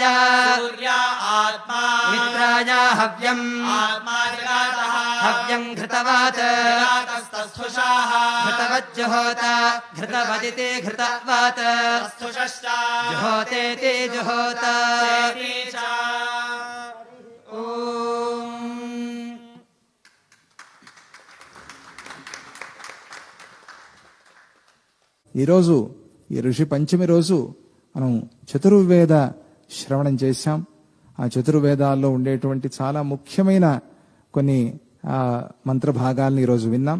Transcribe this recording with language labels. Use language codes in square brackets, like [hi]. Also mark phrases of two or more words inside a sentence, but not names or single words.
[sa] सूर्या आत्मा मित्राय हव्यम् आत्मा जगातः हव्यम् घृतवात् जगातस्तस्थुषाः घृतवज्जुहोत घृतवदिति घृतवात् स्थुषश्च जुहोतेति जुहोत चेति च [te] ఈరోజు ఈ ఋషి పంచమి రోజు మనం చతుర్వేద శ్రవణం చేశాం. ఆ చతుర్వేదాల్లో ఉండేటువంటి చాలా ముఖ్యమైన కొన్ని మంత్ర భాగాలను ఈరోజు విన్నాం.